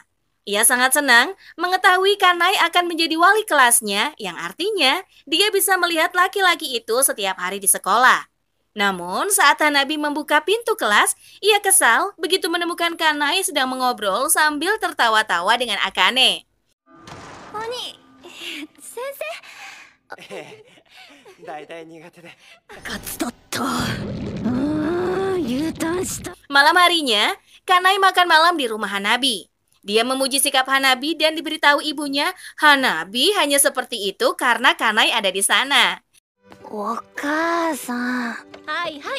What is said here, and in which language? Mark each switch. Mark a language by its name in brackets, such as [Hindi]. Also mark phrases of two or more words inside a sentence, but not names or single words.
[Indonesian] Ia sangat senang mengetahui Kanai akan menjadi wali kelasnya, yang artinya dia bisa melihat laki-laki itu setiap hari di sekolah. Namun saat Hanabi membuka pintu kelas, ia kesal begitu menemukan Kanai sedang mengobrol sambil tertawa-tawa dengan Akane. [Japanese] お兄、先生. 大体苦手で。 [Indonesian] Malam harinya, Kanai makan malam di rumah Hanabi. Dia memuji sikap Hanabi dan diberitahu ibunya, Hanabi hanya seperti itu karena Kanai ada di sana. [Japanese] はい、はい.